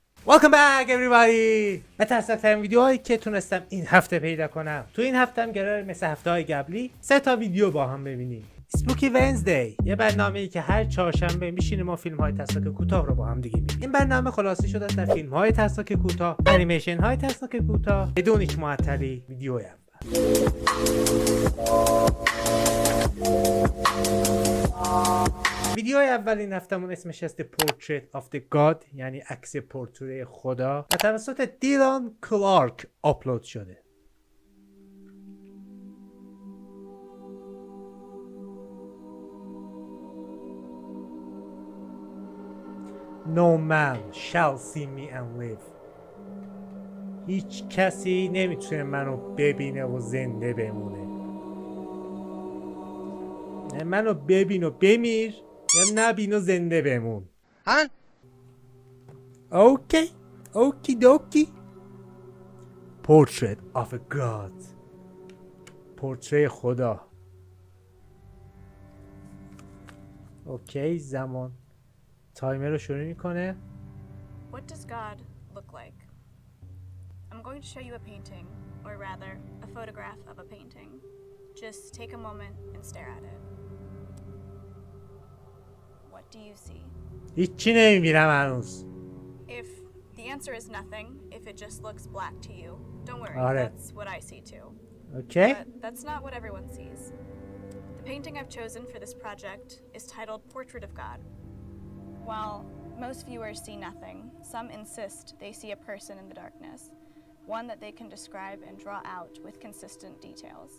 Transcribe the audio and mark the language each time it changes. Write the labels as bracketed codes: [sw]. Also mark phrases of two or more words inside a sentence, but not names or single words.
[en] Welcome back everybody. [fa] من ترسناک‌ترین ویدیوهایی که تونستم این هفته پیدا کنم. تو این هفته هم قراره مثل هفته‌های قبلی 3 تا ویدیو با هم ببینیم. اسپوکی ونزدی، یه برنامه‌ای که هر چهارشنبه میشینیم و فیلم‌های ترسناک کوتاه رو با هم دیگه می‌بینیم. این برنامه خلاصه شده از فیلم‌های ترسناک کوتاه، انیمیشن‌های ترسناک کوتاه، بدون هیچ معطلی. ویدیو ویدیو اول این هفتمون اسمش هست Portrait of the God، یعنی عکس پورتره خدا، و توسط دیلان کلارک آپلود شده. [en] No man shall see me and live. [fa] هیچ کسی نمیتونه منو ببینه و زنده بمونه. منو ببین و بمیر یا نبین و زنده بمون. ها؟ [en] okay okey dokey. [fa] Portrait of a God، پورتره خدا. اوکی، زمان تایمر رو شروع میکنه. [en] What does God look like? I'm going to show you a painting, or rather, a photograph of a painting. Just take a moment and stare at it. What do you see? [fa] هیچی نمیبینم هنوز. [en] If the answer is nothing, if it just looks black to you, don't worry, [fa] آره. [en] that's what I see too. Okay. But that's not what everyone sees. The painting I've chosen for this project is titled Portrait of God. While most viewers see nothing, some insist they see a person in the darkness, one that they can describe and draw out with consistent details.